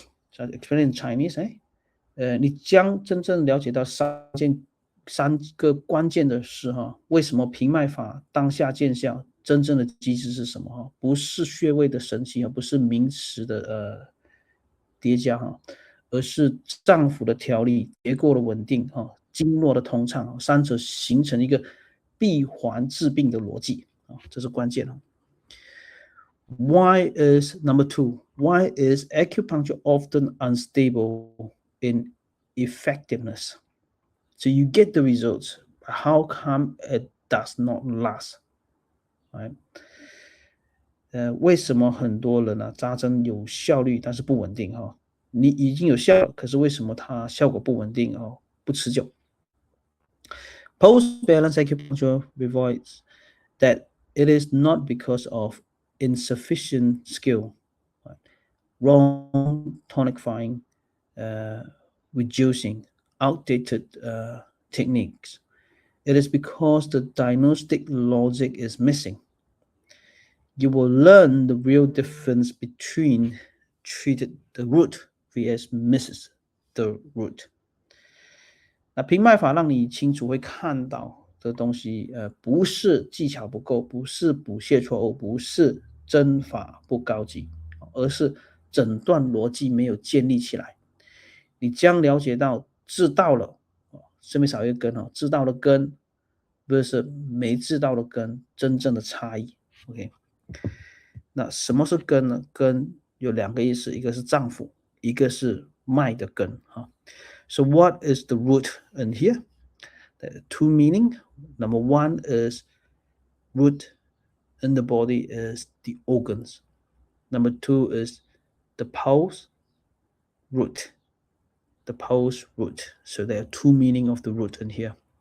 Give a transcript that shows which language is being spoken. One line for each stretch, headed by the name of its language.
English: So I explain in Chinese,
Chinese: 你将真正了解到三个关键的事为什么平脉法当下见效，真正的机制是什么不是穴位的神奇不是名词的叠加而是脏腑的调理、结构的稳定经络的通畅三者形成一个闭环治病的逻辑这是关键
English: Why is number 2? Why is acupuncture often unstable in effectiveness? So you get the results, but how come it does not last? Right?
Chinese: 为什么很多人扎针有效率，但是不稳定你已经有效，可是为什么它效果不稳定不持久
English: Pulse balance acupuncture reveals that it is not because of insufficient skill, right? Wrong tonifying, reducing, outdated techniques. It is because the diagnostic logic is missing. You will learn the real difference between treated the root vs misses the root.
Chinese: 那平脉法让你清楚会看到的东西不是技巧不够，不是补泻错误，不是针法不高级，而是诊断逻辑没有建立起来。你将了解到治到了这边少一个根治到了根 versus 没治到的根真正的差异 OK 那什么是根呢？根有两个意思，一个是脏腑，一个是脉的根
English: So what is the root in here? There are two meaning. Number one is root in the body is the organs. Number two is the pulse root. The pulse root. So there are two meaning of the root in here.